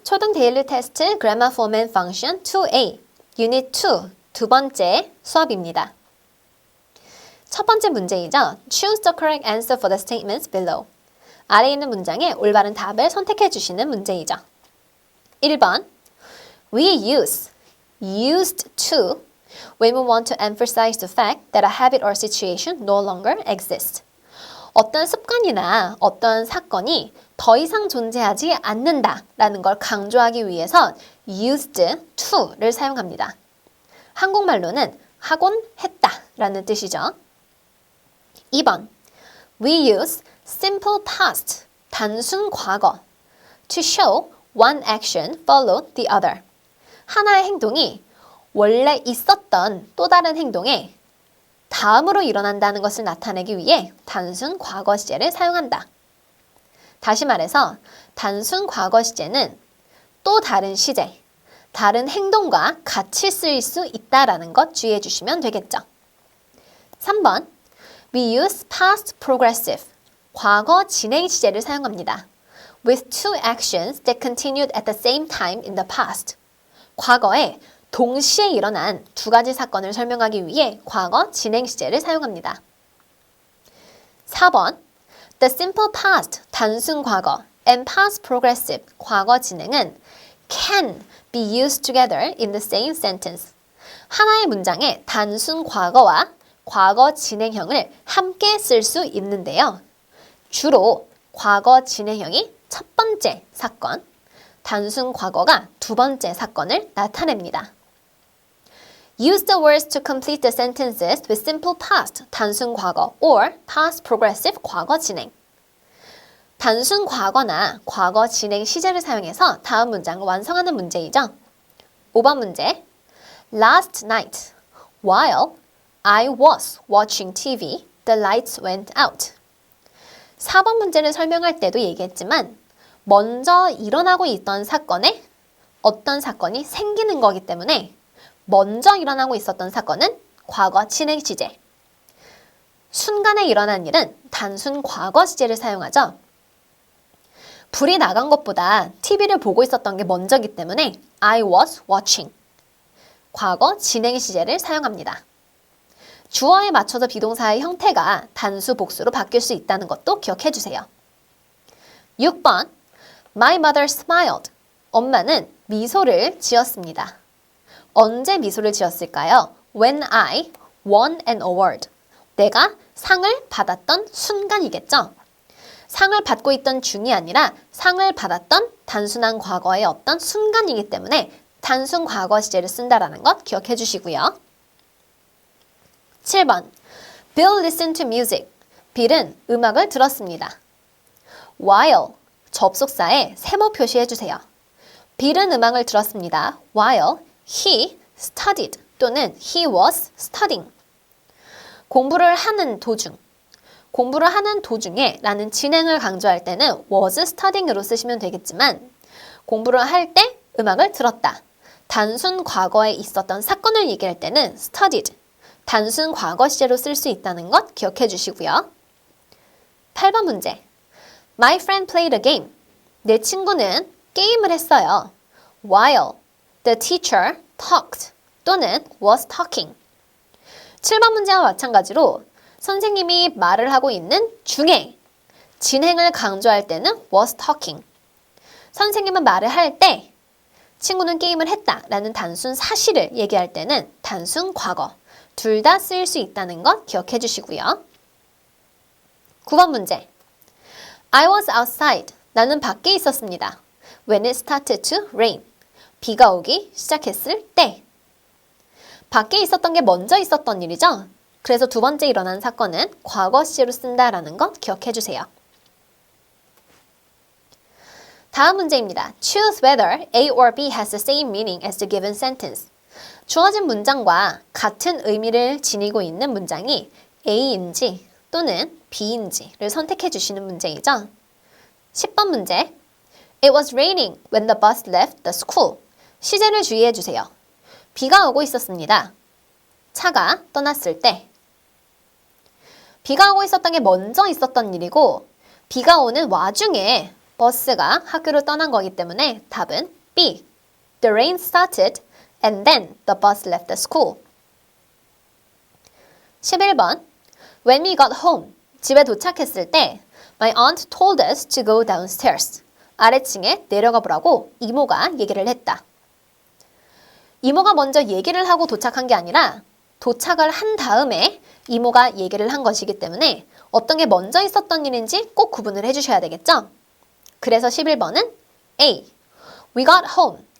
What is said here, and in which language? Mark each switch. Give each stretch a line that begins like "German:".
Korean: 초등 데일리 테스트 Grammar Form and Function 2A Unit 2 두 번째 수업입니다. 첫 번째 문제이죠.
English: Choose the correct answer for the statements below.
Korean: 아래에 있는 문장에 올바른 답을 선택해 주시는 문제이죠.
English: 1번 We use, used to when we want to emphasize the fact that a habit or situation no longer exists.
Korean: 어떤 습관이나 어떤 사건이 더 이상 존재하지 않는다 라는 걸 강조하기 위해서 used to를 사용합니다. 한국말로는 하곤 했다 라는 뜻이죠.
English: 2번 We use simple past,
Korean: 단순 과거
English: to show one action followed the other.
Korean: 하나의 행동이 원래 있었던 또 다른 행동에 다음으로 일어난다는 것을 나타내기 위해 단순 과거 시제를 사용한다. 다시 말해서 단순 과거 시제는 또 다른 시제, 다른 행동과 같이 쓰일 수 있다라는 것 주의해 주시면 되겠죠. 3번
English: We use past progressive,
Korean: 과거 진행 시제를 사용합니다.
English: With two actions that continued at the same time in the past.
Korean: 과거에 동시에 일어난 두 가지 사건을 설명하기 위해 과거 진행 시제를 사용합니다.
English: 4번 The simple past,
Korean: 단순 과거,
English: and past progressive,
Korean: 과거 진행은
English: can be used together in the same sentence.
Korean: 하나의 문장에 단순 과거와 과거 진행형을 함께 쓸 수 있는데요. 주로 과거 진행형이 첫 번째 사건, 단순 과거가 두 번째 사건을 나타냅니다.
English: Use the words to complete the sentences with simple past,
Korean: 단순 과거,
English: or past progressive,
Korean: 과거 진행. 단순 과거나 과거 진행 시제를 사용해서 다음 문장을 완성하는 문제이죠. 5번 문제.
English: Last night, while I was watching TV, the lights went out.
Korean: 4번 문제를 설명할 때도 얘기했지만 먼저 일어나고 있던 사건에 어떤 사건이 생기는 거기 때문에 먼저 일어나고 있었던 사건은 과거 진행 시제. 순간에 일어난 일은 단순 과거 시제를 사용하죠. 불이 나간 것보다 TV를 보고 있었던 게 먼저기 때문에
English: I was watching.
Korean: 과거 진행 시제를 사용합니다. 주어에 맞춰서 비동사의 형태가 단수 복수로 바뀔 수 있다는 것도 기억해 주세요.
English: 6번 My mother smiled.
Korean: 엄마는 미소를 지었습니다. 언제 미소를 지었을까요?
English: When I won an award.
Korean: 내가 상을 받았던 순간이겠죠? 상을 받고 있던 중이 아니라 상을 받았던 단순한 과거의 어떤 순간이기 때문에 단순 과거 시제를 쓴다라는 것 기억해 주시고요.
English: 7번 Bill listened to music.
Korean: 빌은 음악을 들었습니다. While 접속사에 세모 표시해 주세요. 빌은 음악을 들었습니다.
English: While he studied 또는 he was studying.
Korean: 공부를 하는 도중, 공부를 하는 도중에 라는 진행을 강조할 때는
English: was studying
Korean: 으로 쓰시면 되겠지만 공부를 할 때 음악을 들었다. 단순 과거에 있었던 사건을 얘기할 때는 studied, 단순 과거 시제로 쓸 수 있다는 것 기억해 주시고요. 8번 문제.
English: My friend played a game.
Korean: 내 친구는 게임을 했어요.
English: While the teacher talked 또는 was talking.
Korean: 7번 문제와 마찬가지로 선생님이 말을 하고 있는 중에 진행을 강조할 때는
English: was talking.
Korean: 선생님은 말을 할 때 친구는 게임을 했다 라는 단순 사실을 얘기할 때는 단순 과거. 둘 다 쓰일 수 있다는 것 기억해 주시고요. 9번 문제.
English: I was outside.
Korean: 나는 밖에 있었습니다.
English: When it started to rain.
Korean: 비가 오기 시작했을 때. 밖에 있었던 게 먼저 있었던 일이죠. 그래서 두 번째 일어난 사건은 과거 시제로 쓴다라는 것 기억해 주세요. 다음 문제입니다.
English: Choose whether A or B has the same meaning as the given sentence.
Korean: 주어진 문장과 같은 의미를 지니고 있는 문장이 A인지 또는 B인지를 선택해 주시는 문제이죠. 10번 문제.
English: It was raining when the bus left the school.
Korean: 시제를 주의해 주세요. 비가 오고 있었습니다. 차가 떠났을 때. 비가 오고 있었던 게 먼저 있었던 일이고 비가 오는 와중에 버스가 학교를 떠난 거기 때문에 답은 B.
English: The rain started and then the bus left the school.
Korean: 11번.
English: When we got home,
Korean: 집에 도착했을 때
English: My aunt told us to go downstairs.
Korean: 아래층에 내려가 보라고 이모가 얘기를 했다. 이모가 먼저 얘기를 하고 도착한 게 아니라 도착을 한 다음에 이모가 얘기를 한 것이기 때문에 어떤 게 먼저 있었던 일인지 꼭 구분을 해주셔야 되겠죠? 그래서 11번은 A.
English: We got home.